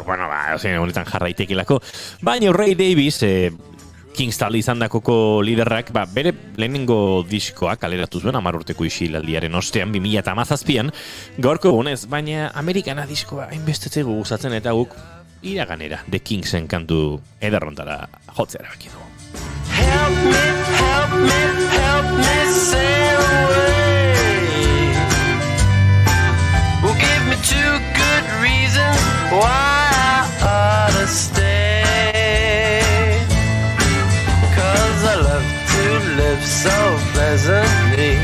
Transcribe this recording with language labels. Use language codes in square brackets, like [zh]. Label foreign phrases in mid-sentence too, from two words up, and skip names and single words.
[eu] Bueno, honetan jarra itekelako. Baina Ray Davis, Kings talde izan dakoko liderrak, bere lehenengo diskoak kaleratu zuen 10 urteko isilaldiaren ostean 2017an, gaurko egunez, baina Amerikana diskoa hainbestetzeko gustatzen eta guk iraganera The Kingsen kantu ederrontara jotzea erabaki dugu. [en] Help me sail away. Well, give me 2 good reasons why I ought to stay. 'Cause I love to live so pleasantly.